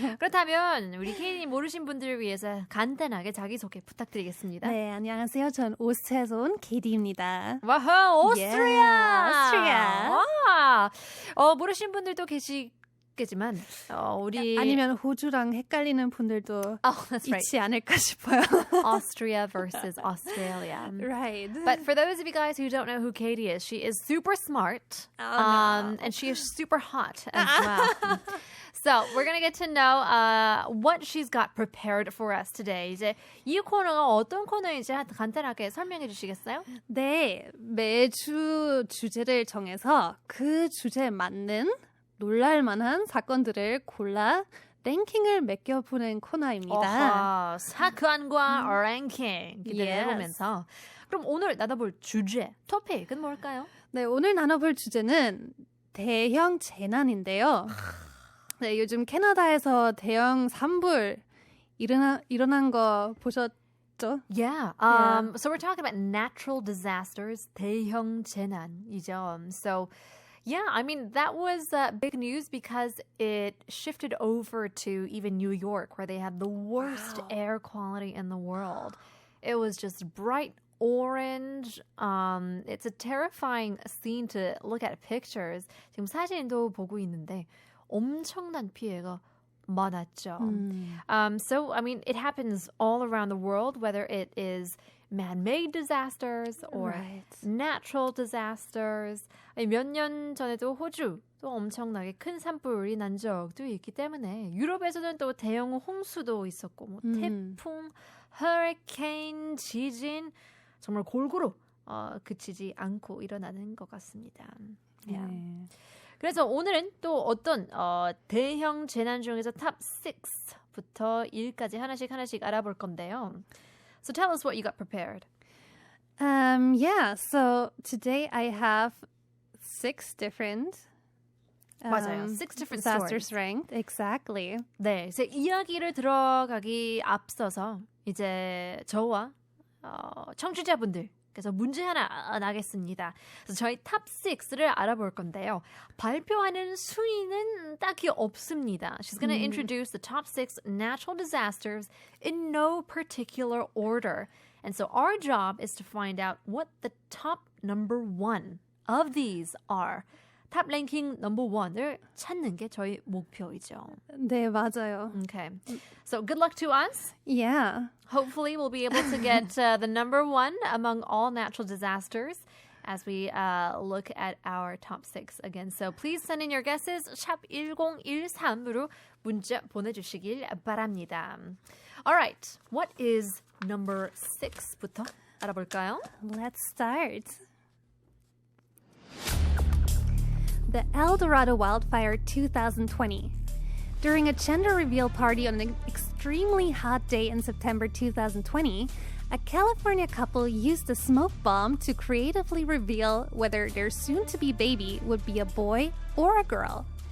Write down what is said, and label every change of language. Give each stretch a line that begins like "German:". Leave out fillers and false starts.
Korean: 그렇다면 우리 케이님 모르신 분들을 위해서 간단하게 자기소개 부탁드리겠습니다. 네, 안녕하세요. 전 오스트리아에서 온 케이디입니다. 와우, 오스트리아!
English: Yeah, 오스트리아.
Korean: 와! 모르신 분들도 계시겠지만 우리 아니면 호주랑 헷갈리는 분들도
English: that's right.
Korean: 있지 않을까 싶어요.
English: Austria versus Australia. Right. But for those of you guys who don't know who Kady is, she is super smart. No. And she is super hot as well. So we're going to get to know what she's got prepared for us today.
Korean: 이제 이 코너가 어떤 코너인지 간단하게 설명해 주시겠어요? 네, 매주 주제를 정해서 그 주제에 맞는 놀랄만한 사건들을 골라 랭킹을 매겨보는 코너입니다. 사건과 랭킹 기대해보면서 그럼 오늘 나눠볼 주제, 토픽은 뭘까요? 네, 오늘 나눠볼 주제는 대형 재난인데요. 네, 요즘 캐나다에서 대형 산불 일어난 거 보셨죠?
English: Yeah. So we're talking about natural disasters,
Korean: 대형 재난이죠.
English: So yeah, I mean, that was big news because it shifted over to even New York, where they have the worst air quality in the world. It was just bright orange. It's a terrifying scene to look at pictures.
Korean: 지금 사진도 보고 있는데 엄청난 피해가 많았죠.
English: So, I mean, it happens all around the world, whether it is man-made disasters or natural disasters.
Korean: 몇 년 전에도 호주도 엄청나게 큰 산불이 난 적도 있기 때문에 유럽에서는 또 대형 홍수도 있었고 뭐 태풍, 허리케인, 지진 정말 골고루 그치지 않고 일어나는 것 같습니다.
English: Yeah.
Korean: 네. 그래서 오늘은 또 어떤 대형 재난 중에서 탑 6부터 1까지 하나씩 알아볼 건데요.
English: So tell us what you got prepared. Yeah, so today I have 6 different
Korean: 맞아요.
English: 6 different disasters stories. ranked. Exactly.
Korean: 네, 이제 이야기를 들어가기 앞서서 이제 저와 청취자분들께서 문제 하나 나겠습니다. 그래서 저희 탑 6를 알아볼 건데요. 발표하는 순위는 딱히 없습니다.
English: She's going to introduce the top 6 natural disasters in no particular order. And so our job is to find out what the top number 1 of these are.
Korean: 탑 랭킹 넘버 1을 찾는 게 저희 목표이죠. 네, 맞아요.
English: Okay. So good luck to us. Yeah. Hopefully we'll be able to get the number 1 among all natural disasters as we look at our top 6 again. So please send in your guesses.
Korean: 샵 1013으로 문자 보내주시길 바랍니다.
English: All right. What is number
Korean: 6부터 알아볼까요?
English: Let's start. The Dorado Wildfire 2020. During a gender reveal party on an extremely hot day in September 2020, a California couple used a smoke bomb to creatively reveal whether their soon-to-be baby would be a boy or a girl.